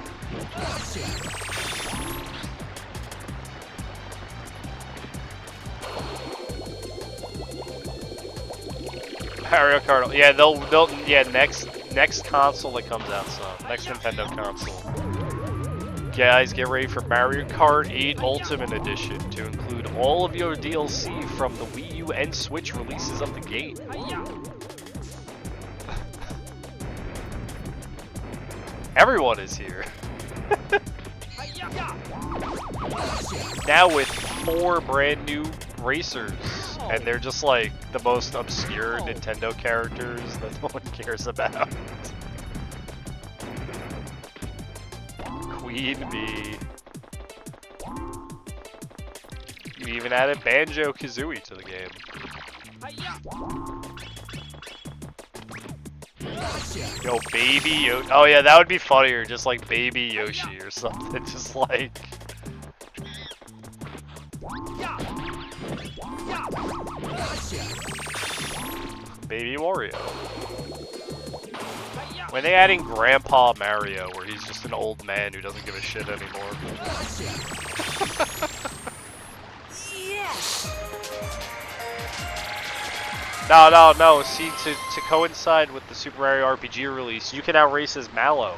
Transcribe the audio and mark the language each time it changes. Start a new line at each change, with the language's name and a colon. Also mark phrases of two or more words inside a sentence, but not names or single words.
English: Mario Kart. Yeah, yeah, next console that comes out, so next Nintendo console. Guys, get ready for Mario Kart 8 Ultimate Edition to include all of your DLC from the Wii U and Switch releases of the game. Hi-ya. Everyone is here. Hi-ya. Now with 4 brand new racers, and they're just like the most obscure Nintendo characters that no one cares about. Queen Bee. You even added Banjo-Kazooie to the game. Hi-ya. Yo, Baby Yoshi. Oh yeah, that would be funnier, just like Baby Yoshi or something, just like... Yeah. Yeah. Baby Wario. Hi-ya. When they adding Grandpa Mario, where he's just an old man who doesn't give a shit anymore. Yes. No. See, to coincide with the Super Mario RPG release, you can now race as Mallow.